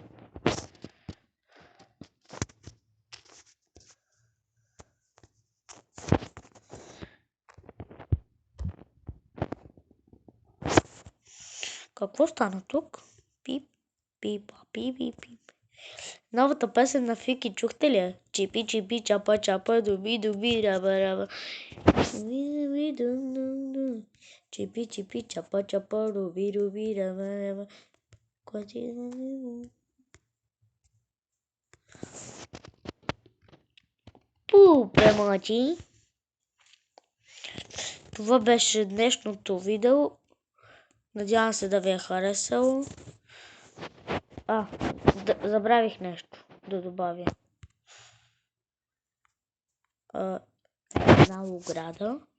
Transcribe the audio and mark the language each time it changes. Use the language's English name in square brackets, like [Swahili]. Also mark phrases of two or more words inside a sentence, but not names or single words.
[Bulgarian] Какво стана тук? Пип, пип, пип, пип, пип. Новата песен на Фики, чухте ли я? Чипи, чипи, чапа, чапа, дуби, дуби, раба, раба. Чипи, чипи, чапа, чапа, дуби, дуби, раба, раба. Премачи. Това беше днешното видео. Надявам се да ви е харесало. Забравих нещо да добавя. Една ограда.